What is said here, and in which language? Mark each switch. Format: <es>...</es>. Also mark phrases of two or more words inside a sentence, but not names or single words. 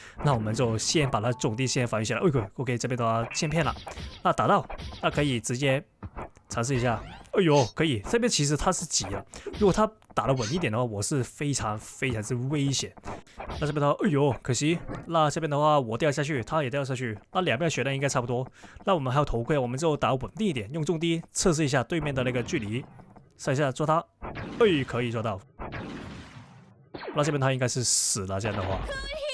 <zh>那我們就先把它重地先防禦下來。OK， 這邊的話先騙了，那打到，那可以直接嘗試一下。哎呦，可以，這邊其實他是急了，如果他打得穩一點的話，我是非常之危險。那這邊的話，哎呦，可惜。那這邊的話，我掉下去，他也掉下去，那兩邊的血量應該差不多。那我們還有頭盔，我們就打穩定一點，用重低測試一下對面的那個距離，試一下抓他。哎，可以抓到。那這邊他應該是死了，這樣的話。</zh>